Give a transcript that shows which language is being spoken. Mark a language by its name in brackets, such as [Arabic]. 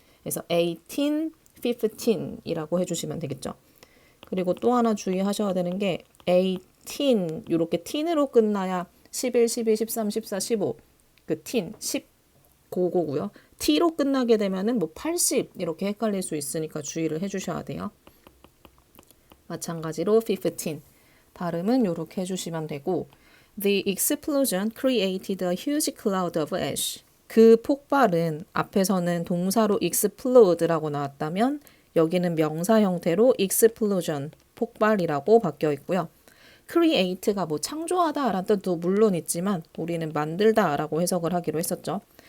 [Korean] 그래서 1815이라고 해주시면 되겠죠. 그리고 또 하나 주의하셔야 되는 게 18 이렇게 teen으로 끝나야 11, 12, 13, 14, 15 그 teen 10 고고고요. t로 끝나게 되면은 뭐 80 이렇게 헷갈릴 수 있으니까 주의를 해주셔야 돼요. 마찬가지로 15 발음은 이렇게 해주시면 되고 [English] The explosion created a huge cloud of ash. [Korean] 그 폭발은 앞에서는 동사로 explode라고 나왔다면 여기는 명사 형태로 explosion 폭발이라고 바뀌어 있고요. create가 뭐 창조하다라는 뜻도 물론 있지만 우리는 만들다라고 해석을 하기로 했었죠.